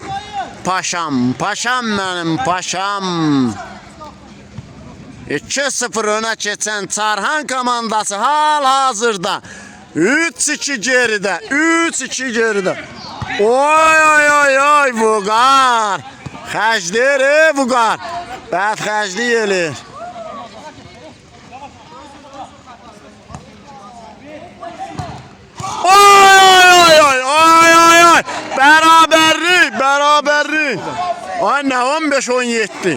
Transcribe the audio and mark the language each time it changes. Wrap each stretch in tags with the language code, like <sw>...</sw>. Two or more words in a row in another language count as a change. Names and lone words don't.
<tr>Paşam, paşam benim, paşam.</tr> <az>2-0 öne geçen Çarhan komandası hal-hazırda 3-2 geride, 3-2 geride. Oy, Vüqar. Xərcdir, Vüqar. Bəd xərcli yelir. Oy.</az> <tr>Beraberlik. Ay ne 15-17.</tr>